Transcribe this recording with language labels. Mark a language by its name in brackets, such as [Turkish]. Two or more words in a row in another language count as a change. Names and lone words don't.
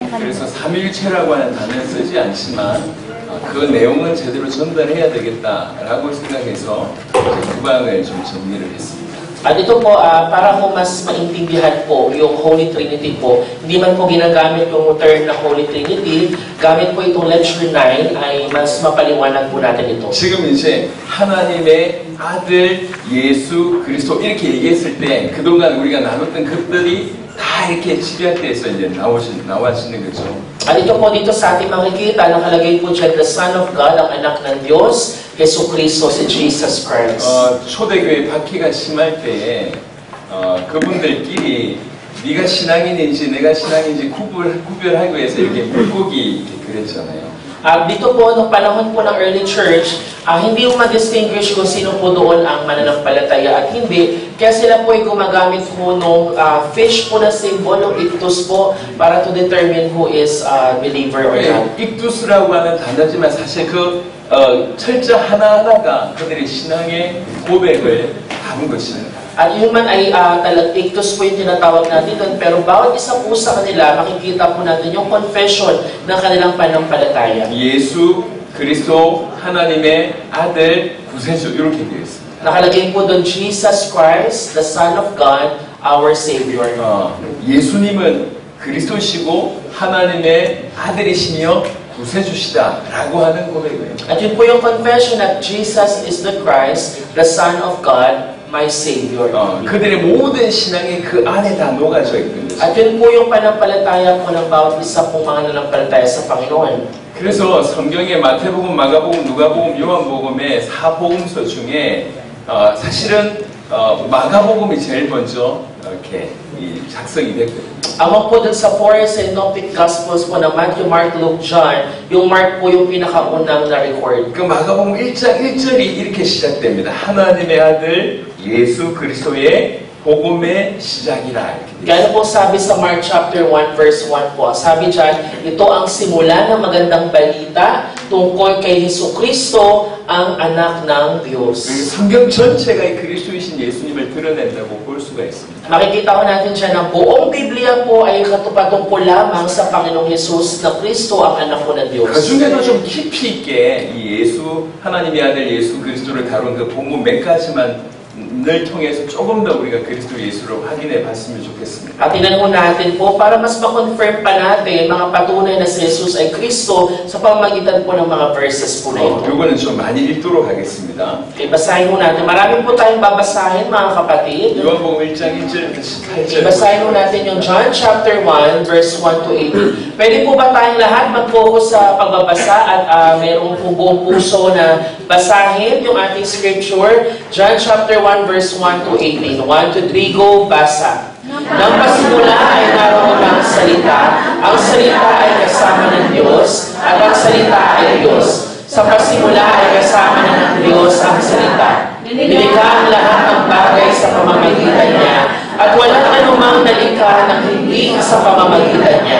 [Korean] 그래서 삼일체라고 하는 단어를 쓰지 않지만 그 내용은 제대로 전달해야 되겠다라고 생각해서 두 방을 좀 정리를 했습니다. [Filipino] At ito po, para po mas maintindihan po yung [English] Holy Trinity [Filipino] po, hindi man po ginagamit yung term na [English] Holy Trinity, [Filipino] gamit po itong lecture 9 ay mas mapaliwanag po natin ito. [Korean] 지금 이제 하나님의 아들 예수 그리스도 이렇게 얘기했을 때 그동안 우리가 나눴던 것들이 다 이렇게 집약돼서 이제 나와지는 거죠. [Filipino] At ito po dito sa ating makikita, nakalagay po dyan, [English] the Son of God, [Filipino] ang anak ng Diyos, Yesu Cristo, si Jesus Christ. [Korean] 초대교회 박해가 심할 때에 그분들끼리 네가 신앙인인지 내가 신앙인지 구별하기 위해서 이렇게 물고기 이렇게 그랬잖아요. [Filipino] Dito po, nung panahon po ng [English] early church, [Filipino] hindi mo ma-distinguish kung sino po doon ang mananampalataya at hindi. Kaya sila po ay gumagamit po nung fish po na symbol, ng ictus po, para [English] to determine who is believer or not. [Korean] ictus라고 하는 단어지만 사실 그 철자 하나하나가 그들의 신앙의 고백을 담은 것입니다. [Filipino] At yun man ay ictus po yung tinatawag natin doon, pero bawat isa po sa kanila, makikita po natin yung confession ng kanilang pananampalataya. [Korean] 예수 그리스도 하나님의 아들 구세주 이렇게 되어 있습니다. [Filipino] Nakalagay po doon, [English] Jesus Christ, the Son of God, our Savior. [Korean] 예수님은 그리스도시고 하나님의 아들이시며 구세주시다라고 하는 고백이에요. [Filipino] At yun po yung [English] confession that Jesus is the Christ, the Son of God, my Savior. [Korean] 그들의 모든 신앙이 그 안에 다 녹아져 있는 거죠. [Filipino] At yun po yung panampalataya po ng bawat isa pong mga nanampalataya sa Panginoon. [Korean] 그래서 성경의 마태복음, 마가복음, 누가복음, 요한복음의 사복음서 중에 사실은 마가복음이 제일 먼저 이렇게 작성이 됐거든요. [Filipino] Among po dun sa [English] four synoptic gospels [Filipino] po na Matthew, Mark, Luke, John, yung Mark po yung pinakaunang na-record. [Korean] 그 마가복음 1장 1절이 이렇게 시작됩니다. 하나님의 아들 예수 그리스도의 복음의 시작이라. [Filipino] Kaya po sabi sa [English] Mark chapter 1 verse 1 [Filipino] po, sabi dyan, ito ang simula ng magandang balita tungkol kay Jesucristo, ang anak ng Diyos. [Korean] 성경 전체가 그리스도이신 예수님을 드러낸다고 볼 수가 있습니다. [Filipino] Makikita ko natin siya na buong Biblia po ay katupatungkol lamang sa Panginoong Jesus na Kristo ang anak po ng Diyos. [Korean] 그 중에도 좀 깊이 있게 이 예수, 하나님의 아들 예수 그리스도를 다룬 그 본문 몇 가지만 늘 통해서 조금 더 우리가 그리스도 예수를 확인해 봤으면 좋겠습니다. [Filipino] At tinanong natin po para mas ma-confirm pa natin mga patunay na si Jesus ay Kristo sa pamamagitan po ng mga verses po na ito. [Korean] 이거는 좀 많이 읽도록 하겠습니다. [Filipino] Basahin mo natin. Marami po tayong babasahin mga kapatid. [Korean] 요한복음 1장 1절부터 18절. [Filipino] Basahin mo natin yung [English] John chapter 1 verse 1 to 8. [Filipino] Pwede po ba tayong lahat mag-focus sa pagbabasa at mayroong po buong puso na basahin yung ating scripture? [English] John chapter 1 verse 1 to 18. 1 to 3, go, [Filipino] basa. Nang pasimula ay naroon ang salita. Ang salita ay kasama ng Diyos, at ang salita ay Diyos. Sa pasimula ay kasama ng Diyos ang salita. Nilikha ang lahat ng bagay sa pamamagitan niya, at walang anumang nalikha ng hindi sa pamamagitan niya.